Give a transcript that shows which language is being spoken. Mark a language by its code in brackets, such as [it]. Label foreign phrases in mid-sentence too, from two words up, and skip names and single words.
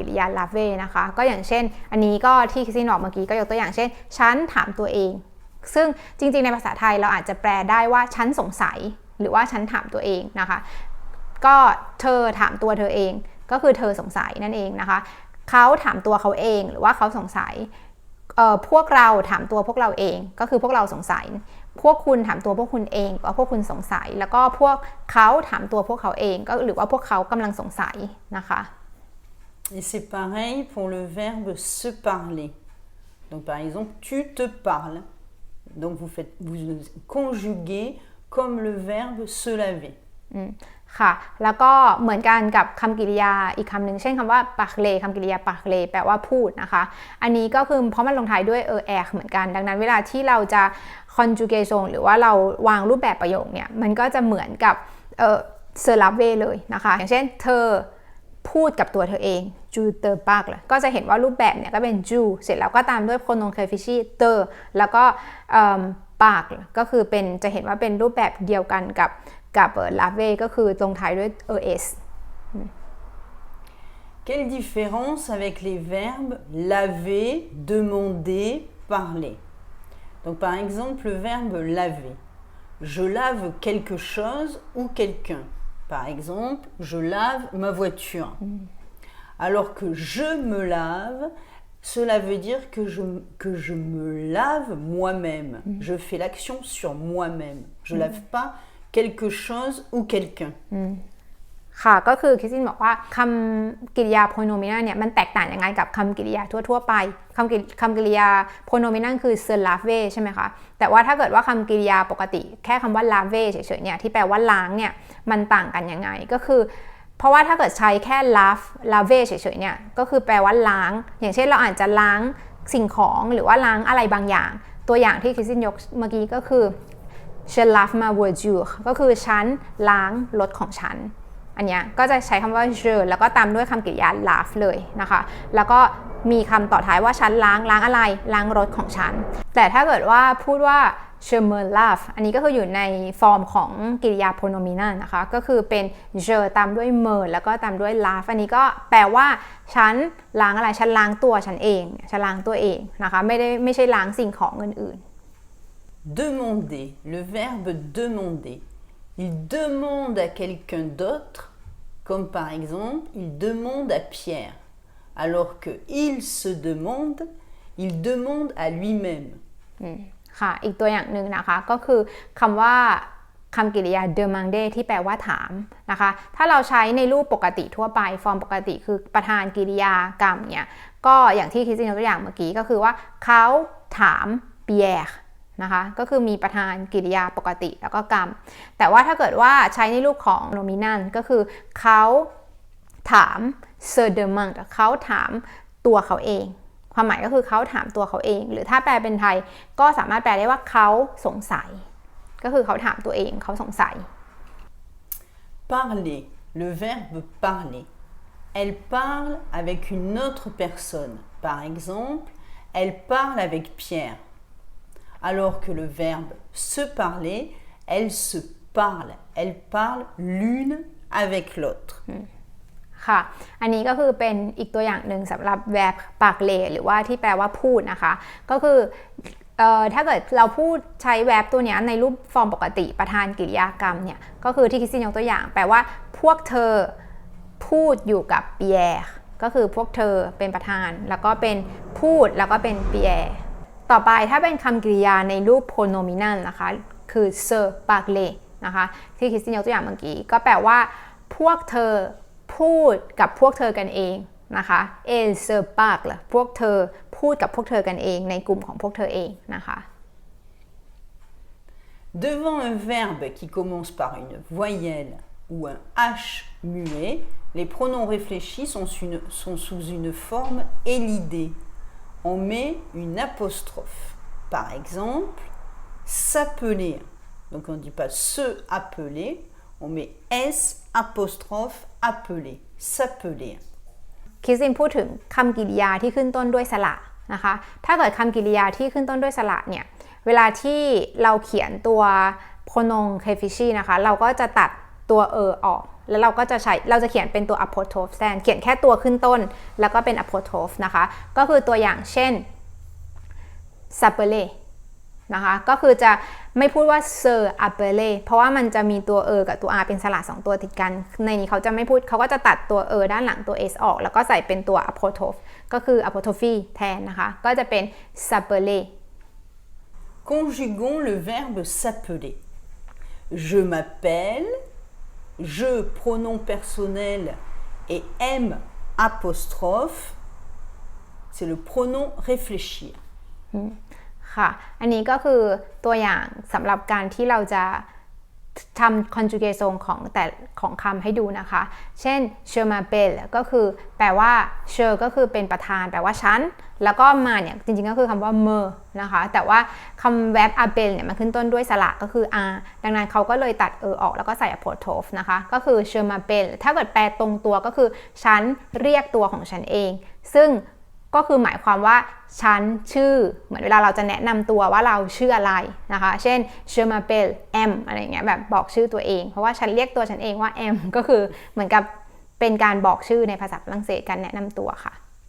[th] ริยา laver นะคะก็อย่างเช่นอันนี้ก็ที่คริสตินบอกเมื่อกี้ก็ยกตัวอย่างเช่นฉันถามตัวเองซึ่งจริงๆในภาษาไทยเราอาจจะแปลได้ว่าฉันสงสัยหรือว่าฉันถามตัวเองนะคะก็เธอถามตัวเธอเองก็คือเธอสงสัยนั่นเองนะคะเขาถามตัวเขาเองหรือว่าเขาสงสัยพวกเราถามตัวพวกเราเองก็คือพวกเราสงสัยพวกคุณถามตัวพวกคุณเองก็พวกคุณสงสัยแล้วก็พวกเขาถามตัวพวกเขาเองก็หรือว่าพวกเขากำลังสงสัยนะคะ [fr] Et c'est pareil pour le verbe se parler. Donc par exemple, tu te parles. Donc vous conjuguez comme le verbe se laver. [th] ค่ะแล้วก็เหมือนกันกับคำกริยาอีกคำหนึ่งเช่นคำว่า parler คำกริยา parler แปลว่าพูดนะคะอันนี้ก็คือเพราะมันลงท้ายด้วยer เหมือนกันดังนั้นเวลาที่เราจะ conjugation หรือว่าเราวางรูปแบบประโยคเนี่ยมันก็จะเหมือนกับ [fr] se laver [th] เลยนะคะอย่างเช่นเธอพูดกับตัวเธอเอง [fr] tu te parles [th] ก็จะเห็นว่ารูปแบบเนี่ยก็เป็น tu เสร็จแล้วก็ตามด้วย [fr] pronom réfléchi te [th] แล้วก็parle ก็คือเป็นจะเห็นว่าเป็นรูปแบบเดียวกันกับlaver ก็คือลงท้ายด้วย es. [fr] Quelle différence avec les verbes laver, demander, parler. Donc par exemple le verbe laver. Je lave quelque chose ou quelqu'un. Par exemple, je lave ma voiture. Alors que je me lave, cela veut dire que je me lave moi-même. Je fais l'action sur moi-même. Je lave pas quelque chose ou quelqu'un [th] ค่ะก็คือคริสตินบอกว่าคำกริยา pronominal เนี่ยมันแตกต่างยังไงกับคำกริยาทั่วๆไปคำกริยา pronominal คือ [fr] se laver [th] ใช่ไหมคะแต่ว่าถ้าเกิดว่าคำกริยาปกติแค่คำว่า laver เฉยๆเนี่ยที่แปลว่าล้าง เนี่ยมันต่างกันยังไงก็คือเพราะว่าถ้าเกิดใช้แค่ laver เฉยๆเนี่ยก็คือแปลว่าล้างอย่างเช่นเราอาจจะล้างสิ่งของหรือว่าล้างอะไรบางอย่างตัว อย่างที่คริสตินยกเมื่อกี้ก็คือ [fr] je lave ma voiture [th] ก็คือฉันล้างรถของฉันอันเนี้ยก็จะใช้คำว่า je แล้วก็ตามด้วยคำกริยา lave เลยนะคะแล้วก็มีคำต่อท้ายว่าฉันล้างอะไรล้างรถของฉันแต่ถ้าเกิดว่าพูดว่า [fr] je me lave [th] อันนี้ก็คืออยู่ในฟอร์มของกริยา pronominal นะคะก็คือเป็น je ตามด้วย me แล้วก็ตามด้วย lave อันนี้ก็แปลว่าฉันล้างอะไรฉันล้างตัวฉันเองฉันล้างตัวเองนะคะไม่ใช่ล้างสิ่งของอื่น [fr] Demander, le verbe demander. Il demande à quelqu'un d'autre, comme par exemple, il demande à Pierre. Alors que il se demande, il demande à lui-même. [th] ค่ะอีกตัวอย่างหนึ่งนะคะก็คือคำว่าคำกริยา demander ที่แปลว่าถามนะคะถ้าเราใช้ในรูปปกติทั่วไป ฟอร์มปกติคือประธานกริยากรรมเนี่ยก็อย่างที่คริสตินยกตัวอย่างเมื่อกี้ก็คือว่าเขาถาม Pierreนะคะก็คือมีประธานกริยาปกติแล้วก็กรรมแต่ว่าถ้าเกิดว่าใช้ในรูปของ nominal ก็คือเขาถาม [fr] se demande [th] เขาถามตัวเขาเองความหมายก็คือเขาถามตัวเขาเองหรือถ้าแปลเป็นไทยก็สามารถแปลได้ว่าเขาสงสัยก็คือเขาถามตัวเองเขาสงสัย [fr] Parler, le verbe parler. Elle parle avec une autre personne. Par exemple, elle parle avec Pierre.Alors que le verbe se parler, elle se parle. Elle parle l'une avec l'autre. [th] ค่ะอันนี้ก็คือเป็นอีกตัวอย่างหนึ่งสำหรับ verb parler หรือว่าที่แปลว่าพูดนะคะก็คือถ้าเกิดเรา พูดใช้ verb ตัวนี้ในรูปฟอร์มปกติประธานกริยากรรมเนี่ยก็คือที่คริสตินยกตัวอย่างแปลว่าพวกเธอพูดอยู่กับ Pierre ก็คือพวกเธอเป็นประธานแล้วก็เป็นพูดแล้วก็เป็น Pierre ต่อไปถ้าเป็นคำกริยาในรูป pronominal นะคะคือ [fr] se parler [th] นะคะที่คริสตินยกตัวอย่างเมื่อกี้ก็แปลว่าพวกเธอพูดกับพวกเธอกันเองนะคะ [fr] elles se parlent [th] พวกเธอพูดกับพวกเธอกันเองในกลุ่มของพวกเธอเองนะคะ [fr] Devant un verbe qui commence par une voyelle ou un H muet, les pronoms réfléchis sont sous une forme élidée. On met une apostrophe. Par exemple, s'appeler. Donc on ne dit pas se appeler, on met S apostrophe appeler. S'appeler. [th] คริสตินพูดถึงคำกริยาที่ขึ้นต้นด้วยสระนะคะถ้าเกิดคำกริยาที่ขึ้นต้นด้วยสระเนี่ยเวลาที่ เราเขียนตัว pronoun réfléchi นะคะเราก็จะตัดตัวออกแล้วเราจะเขียนเป็นตัว apostrophe แทนเขียนแค่ตัวขึ้นต้นแล้วก็เป็น apostrophe นะคะก็คือตัวอย่างเช่น s'appeler นะคะก็คือจะไม่พูดว่า [fr] se appeler [th] เพราะว่ามันจะมีตัวกับตัว r เป็นสระ2ตัวติดกันในนี้เขาจะไม่พูดเขาก็จะตัดตัวด้านหลังตัว s ออกแล้วก็ใส่เป็นตัว apostrophe ก็คือ apostrophe แทนนะคะก็จะเป็น s'appeler [fr] Conjuguons le verbe s'appeler. Je m'appelle, je pronom personnel et M apostrophe, c'est le pronom réfléchir. [th] ค่ะอันนี้ก็คือตัวอย่างสำหรับการที่เราจะทำ conjugation ของคำให้ดูนะคะเช่น [fr] je m'appelle [th] ก็คือแปลว่า je ก็คือเป็นประธานแปลว่าฉั นแล้วก็มาเนี่ยจริงๆก็คือคำว่า me นะคะแต่ว่าคำ verb appelle เนี่ยมันขึ้นต้นด้วยสระก็คือ r ดังนั้นเขาก็เลยตัดออกแล้วก็ใส่ apostrophe นะคะก็คือ [fr] je m'appelle [th] ถ้าเกิดแปลตรงตัวก็คือฉันเรียกตัวของฉันเองซึ่งก็คือหมายความว่าฉันชื่อเหมือนเวลาเราจะแนะนำตัวว่าเราชื่ออะไรนะคะเช่น [fr] je m'appelle [th] M อะไรอย่างเงี้ยแบบบอกชื่อตัวเองเพราะว่าฉันเรียกตัวฉันเองว่า M ก็คือเหมือนกับเป็นการบอกชื่อในภาษาฝรั่งเศสการแนะนำตัวค่ะ